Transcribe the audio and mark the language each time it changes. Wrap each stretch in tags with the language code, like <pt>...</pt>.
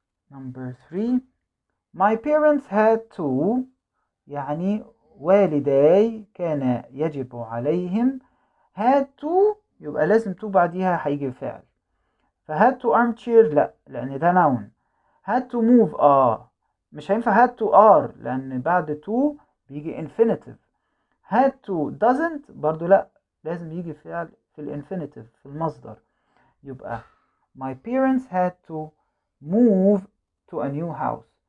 <en>Number 3. My parents had to</en> <ar>يعني والداي كان يجب عليهم.</ar> <en>had to</en> <ar>يبقى لازم</ar> <en>to</en> <ar>بعديها هيجي فعل. فهاد</ar> <en>to armchair</en> <ar>لا، لأن ده</ar> <en>noun. had to move</en> <ar>مش هينفع</ar> <en>had to are</en> <ar>لأن بعد</ar> <en>to</en> <ar>بيجي</ar> <en>infinitive. had to doesn't</en> <ar>برضو لا، لازم يجي فعل في الانفينيتيف في المصدر. يبقى</ar> <en>my parents had to move to a new house.</en>